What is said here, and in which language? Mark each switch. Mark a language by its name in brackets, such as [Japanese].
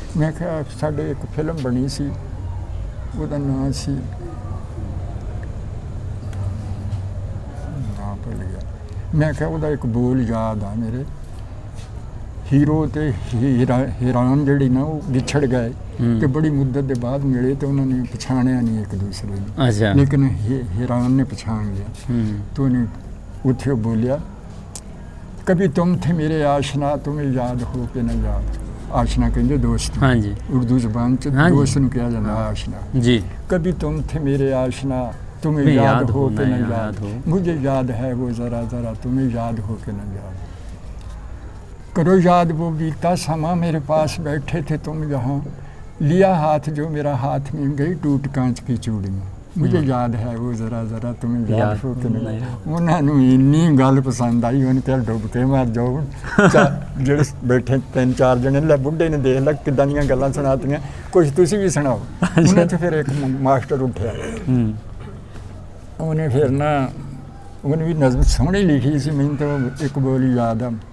[Punjabi] ਮੈਂ ਕਿਹਾ ਸਾਡੇ ਇੱਕ ਫਿਲਮ ਬਣੀ ਸੀ, ਉਹਦਾ ਨਾਂ ਸੀ, ਨਾਂ ਭੁੱਲ ਗਿਆ। ਮੈਂ ਕਿਹਾ ਉਹਦਾ ਇੱਕ ਬੋਲ ਯਾਦ ਆ ਮੇਰੇ, ਹੀਰੋ ਤੇ ਹੀਰਾਨ ਜਿਹੜੀ ਨਾ ਉਹ ਵਿਛੜ ਗਏ ਤੇ ਬੜੀ ਮੁੱਦਤ ਦੇ ਬਾਅਦ ਮਿਲੇ ਤੇ ਉਹਨਾਂ ਨੇ ਪਛਾਣਿਆ ਨਹੀਂ ਇੱਕ ਦੂਸਰੇ ਨੂੰ, ਲੇਕਿਨ ਹੀਰਾਨ ਨੇ ਪਛਾਣ ਲਿਆ। [Hindi] तो [Punjabi] ਉਹਨੇ ਉੱਥੇ ਬੋਲਿਆ, [Hindi] कभी तुम थे मेरे आशना, तुम्हें याद हो के न याद। [Punjabi] आशना कहते दोस्त, हाँ जी, उर्दू जबान च दोस्त नूं कहा जाता आशना जी। [Hindi] कभी तुम थे मेरे आशना, तुम्हें याद हो के न याद, मुझे याद है वो ज़रा ज़रा, तुम्हें याद हो के न याद। करो याद वो बीता समा, मेरे पास बैठे थे तुम यहाँ, लिया हाथ जो मेरा हाथ में गई टूट कांच की चूड़ी में। मुझे याद है वो ज़रा ज़रा, तुम्हें याद हो के नहीं। [Punjabi] ਉਹਨਾਂ ਨੂੰ ਇੰਨੀ ਗੱਲ ਪਸੰਦ ਆਈ, ਉਹਨੇ ਕਿਹਾ ਡੁੱਬ ਕੇ ਮਰ ਜਾਓ। ਜਿਹੜੇ ਬੈਠੇ 3-4 ਜਣੇ, ਲੈ ਬੁੱਢੇ ਨੇ ਦੇਖ ਲੈ ਕਿੱਦਾਂ ਦੀਆਂ ਗੱਲਾਂ ਸੁਣਾਤੀਆਂ, ਕੁਛ ਤੁਸੀਂ ਵੀ ਸੁਣਾਓ। ਉਹਨਾਂ 'ਚ ਫਿਰ ਇੱਕ ਮਾਸਟਰ ਉੱਠਿਆ, ਉਹਨੇ ਫਿਰ ਨਾ ਉਹਨੇ ਵੀ ਨਜ਼ਮ ਸੋਹਣੀ ਲਿਖੀ ਸੀ, ਮੈਨੂੰ ਤਾਂ ਇੱਕ ਬੋਲੀ ਯਾਦ ਆ,